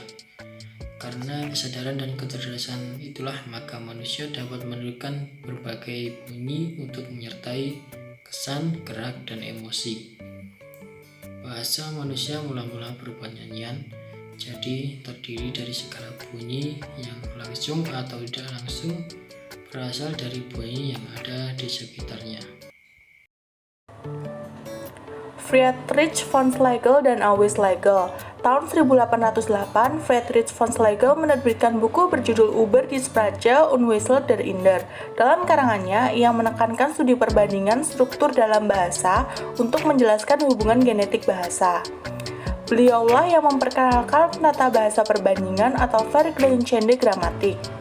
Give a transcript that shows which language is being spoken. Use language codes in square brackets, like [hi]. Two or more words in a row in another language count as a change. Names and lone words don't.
[id] Karena kesadaran dan kecerdasan itulah maka manusia dapat menirukan berbagai bunyi untuk menyertai kesan, gerak, dan emosi. Bahasa manusia mula-mula berupa nyanyian, jadi terdiri dari segala bunyi yang langsung atau tidak langsung berasal dari bunyi yang ada di sekitarnya. Friedrich von Schlegel dan Alois Schlegel. Tahun 1808, Friedrich von Schlegel menerbitkan buku berjudul Über die Sprache und Wesen der Inder. Dalam karangannya, ia menekankan studi perbandingan struktur dalam bahasa untuk menjelaskan hubungan genetik bahasa. Beliaulah yang memperkenalkan tata bahasa perbandingan atau [de] Vergleichende Grammatik.